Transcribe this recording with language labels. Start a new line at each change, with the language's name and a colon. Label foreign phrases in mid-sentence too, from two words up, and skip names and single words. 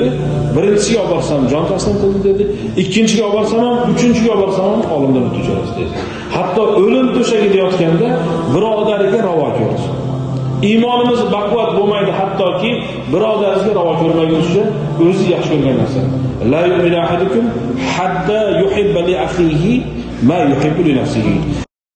Uzbek: Birinchisiga olib borsam jon taslim qildi dedi. Ikkinchiga olib borsam ham, uchinchiga olib borsam ham olimdan o'tib dedi. Hatto o'lim to'shagida yotganda birodariga ravo ko'rdi. Iymonimiz baquvvat bo'lmaydi, hattoki birodaringizga ravo ko'rmaguncha o'zi yaxshi ko'rgan narsa.
Arabic: لا يؤمن أحدكم حتى يحب لأخيه ما يحب لنفسه.